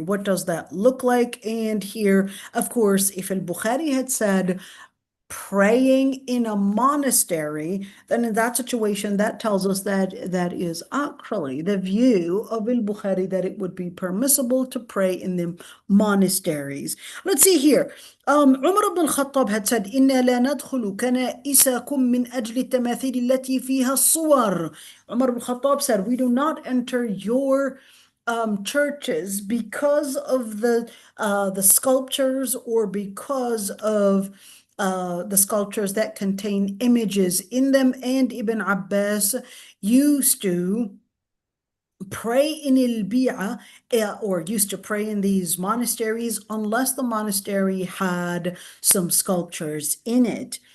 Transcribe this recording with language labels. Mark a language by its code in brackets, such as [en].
[en] What does that look like? And here, of course, if al-Bukhari had said, praying in a monastery, then in that situation, that tells us that that is actually the view of al-Bukhari, that it would be permissible to pray in the monasteries. Let's see here. Umar ibn al-Khattab had said, [ar] إِنَّا لَا نَدْخُلُ كَنَائِسَكُم مِّنْ أَجْلِ التَّمَاثِيلِ الَّتِي فِيهَا الصُّوَرُ. [en] Umar ibn al-Khattab said, we do not enter your churches because of the sculptures, or because of the sculptures that contain images in them. And Ibn Abbas used to pray in al-Bi'a, or used to pray in these monasteries, unless the monastery had some sculptures in it.